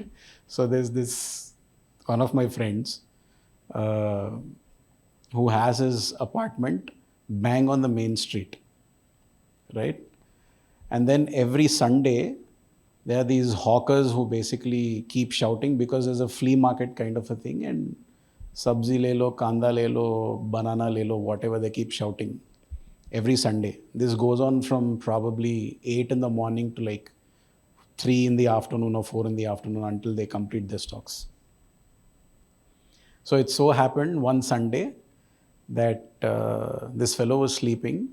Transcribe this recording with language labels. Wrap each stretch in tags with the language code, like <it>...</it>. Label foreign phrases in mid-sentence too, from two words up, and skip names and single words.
<en>So there's this one of my friends who has his apartment bang on the main street. Right? And then every Sunday, there are these hawkers who basically keep shouting because there's a flea market kind of a thing, and</en> <hi>सब्ज़ी ले लो, कांदा ले लो, बनाना ले लो,</hi> <en>whatever, they keep shouting every Sunday. This goes on from probably 8 in the morning to like 3 in the afternoon or 4 in the afternoon until they complete their stocks. So it so happened one Sunday that this fellow was sleeping.</en>